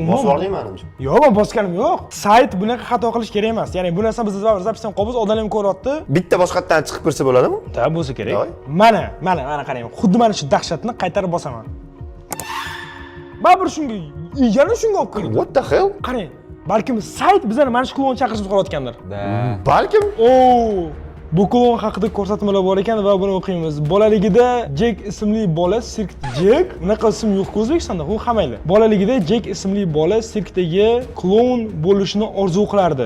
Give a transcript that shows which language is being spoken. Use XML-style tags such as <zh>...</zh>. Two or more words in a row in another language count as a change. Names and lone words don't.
<uz>Bosib oldingmi menimcha? Yo'q, men bosganim yo'q. Sayt bunaqa xato qilish kerak emas. Ya'ni bu narsani biz zapisdan qolamiz, odamlar ham ko'ryapti. Bitta boshqatdan chiqib kirsa bo'ladimi? Da, bo'lsa kerak. Mana qarang. Xuddi mana shu dahshatni qaytarib bosaman. Baribir shunga, yana shunga olib kirdi.</uz> <en>What the hell?</en> <uz>Qarang, balkim sayt bizlarni mana shu klon chaqirishni qo'rqayotgandir. Balkim. Bu klon haqida ko'rsatmalar bor ekan va buni o'qiymiz. Bolaligida Jek ismli bola sirk Jek, unaqa ism yo'q O'zbekistonda, u hammanglar. Bolaligida Jek ismli bola sirkdagi klon bo'lishni orzu qilardi.</uz>